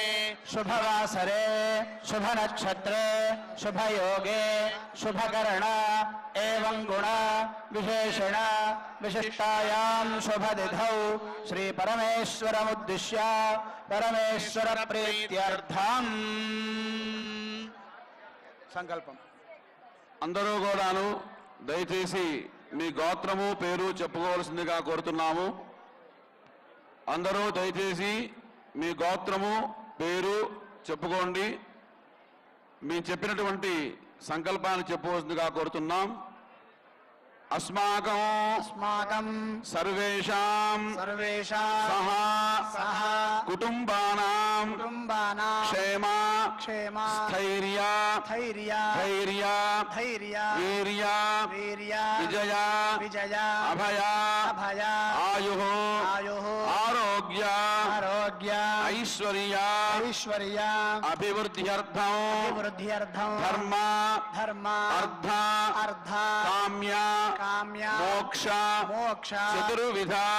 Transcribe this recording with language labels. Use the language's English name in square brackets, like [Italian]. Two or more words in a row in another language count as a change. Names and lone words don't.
[Sanskrit] शुभवासरे शुभनक्षत्रे शुभयोगे शुभकरण एवं गुण विशेषण विशिष्टायां शुभतिथौ श्री परमेश्वरमुद्दिश्य परमेश्वर प्रीत्यर्थम् సంకల్పం. [Telugu] అందరూ కూడాను దయచేసి మీ గోత్రము పేరు చెప్పుకోవాల్సిందిగా కోరుతున్నాము. అందరూ దయచేసి మీ గోత్రము పేరు చెప్పుకోండి. మీ చెప్పినటువంటి సంకల్పాన్ని చెప్పవలసిందిగా కోరుతున్నాం. [Sanskrit] अस्माकं सर्वेषां सह कुटुम्बानां क्षेम स्थैर्य वीर्य विजय अभय आयुः आरोग्य ऐश्वर्य अभिवृद्ध्यर्थं धर्म अर्थ काम्य मोक्ष चतुर्विध